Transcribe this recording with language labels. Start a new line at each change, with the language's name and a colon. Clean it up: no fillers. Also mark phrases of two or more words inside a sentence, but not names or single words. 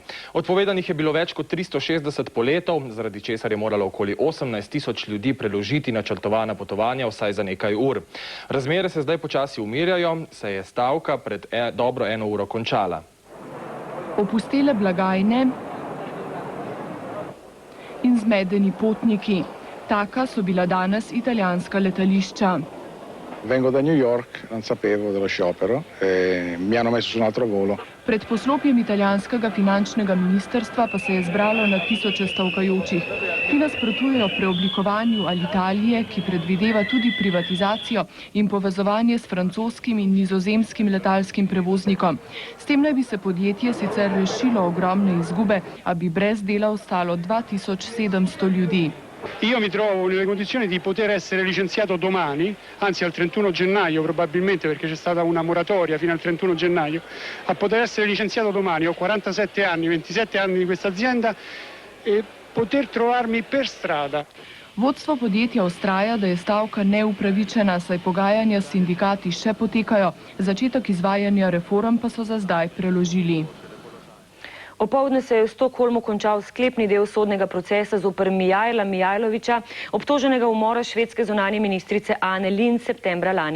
Slovenian: Odpovedanih je bilo več kot 360 poletov, zaradi česar je moralo okoli 18.000 ljudi preložiti načrtovana potovanja vsaj za nekaj ur. Razmere se zdaj počasi umirjajo, se je stavka pred dobro 1 uro končala. Opustele blagajne in zmedeni potniki. Taka so bila danes italijanska letališča.
Italian: Vengo da New York, non sapevo dello sciopero, mi hanno messo su un altro volo.
Slovenian: Pred poslopjem italijanskega finančnega ministrstva pa se je zbralo na tisoče stavkajočih, ki nasprotujejo preoblikovanju Alitalije, ki predvideva tudi privatizacijo in povezovanje s francoskim in nizozemskim letalskim prevoznikom. S tem naj bi se podjetje sicer rešilo ogromne izgube, a bi brez dela ostalo 2700 ljudi.
Italian: Io mi trovo nelle condizioni di poter essere licenziato domani, anzi al 31 gennaio probabilmente, perché c'è stata una moratoria fino al 31 gennaio, a poter essere licenziato domani. Ho 47 anni, 27 anni di questa azienda e poter trovarmi per strada.
Slovenian: Vodstvo podjetja vztraja, da je stavka neupravičena, saj pogajanja s sindikati še potekajo, začetek izvajanja reform pa so za zdaj preložili. Opoldne se je v Stockholmu končal sklepni del sodnega procesa zoper Mijajla Mijajlovića, obtoženega umora švedske zunanje ministrice Anne Lindh septembra lani.